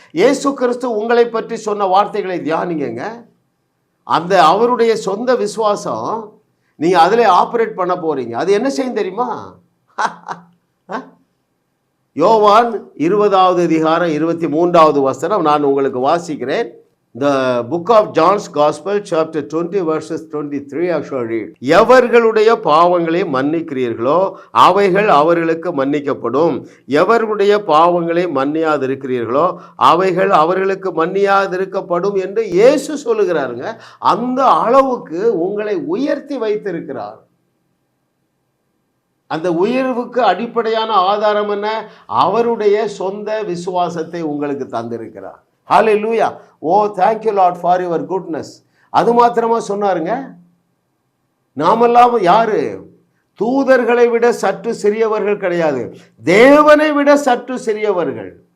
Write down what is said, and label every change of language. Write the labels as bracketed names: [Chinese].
[Tamil] இயேசு கிறிஸ்து உங்களை பற்றி சொன்ன வார்த்தைகளை தியானிங்க. அந்த அவருடைய சொந்த விசுவாசம் நீங்க அதிலே ஆபரேட் பண்ண போறீங்க. அது என்ன செய்யும் தெரியுமா? யோவான் 20வது அதிகாரம் 23வது வசனம் நான் உங்களுக்கு வாசிக்கிறேன். [English] The book of John's Gospel chapter 20 verses 23 I shall read. [Tamil] எவர்களுடைய பாவங்களை மன்னிக்கிறீர்களோ அவைகள் அவர்களுக்கு மன்னிக்கப்படும். எவர்களுடைய பாவங்களை மன்னியாதிருக்கிறீர்களோ அவைகள் அவர்களுக்கு மன்னியாதிருக்கப்படும் என்று இயேசு சொல்லுகிறாருங்க. அந்த அளவுக்கு உங்களை உயர்த்தி வைத்திருக்கிறார். அந்த உயர்வுக்கு அடிப்படையான ஆதாரம் என்ன? அவருடைய சொந்த விசுவாசத்தை உங்களுக்கு தந்திருக்கிறார். ஹல்லேலூயா. [English] Oh thank you Lord for your goodness. [Tamil] அது மாத்திரமா சொன்னாருங்க, நாமெல்லாம் யாரு? தூதர்களை விட சற்று சிறியவர்கள் கிடையாது, தேவனை விட சற்று சிறியவர்கள்.